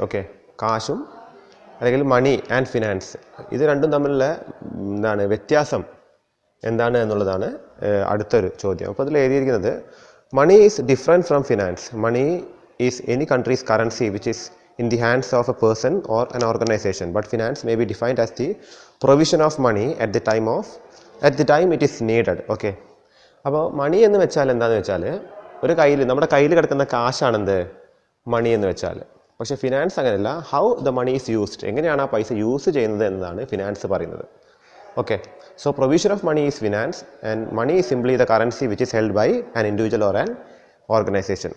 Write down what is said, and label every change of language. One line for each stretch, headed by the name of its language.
Malayalam: Okay, കാശും അല്ലെങ്കിൽ money and finance, ഇത് രണ്ടും തമ്മിലുള്ള എന്താണ് വ്യത്യാസം എന്താണ് എന്നുള്ളതാണ് അടുത്തൊരു ചോദ്യം. അപ്പോൾ അതിൽ എഴുതിയിരിക്കുന്നത്,
English: Money is different from finance. Money is any country's currency which is in the hands of a person or an organization, but finance may be defined as the provision of money at the time it is needed.
Malayalam: Okay, അപ്പോൾ മണി എന്ന് വെച്ചാൽ എന്താണെന്ന് വെച്ചാൽ, ഒരു നമ്മുടെ കയ്യിൽ കിടക്കുന്ന കാശാണെന്ത് മണി എന്ന് വെച്ചാൽ. പക്ഷേ ഫിനാൻസ് അങ്ങനെയല്ല,
English: how the money is used,
Malayalam: എങ്ങനെയാണ് ആ പൈസ യൂസ് ചെയ്യുന്നത് എന്നതാണ് ഫിനാൻസ് പറയുന്നത്.
English: Okay, so provision of money is finance and money is simply the currency which is held by an individual or an organisation.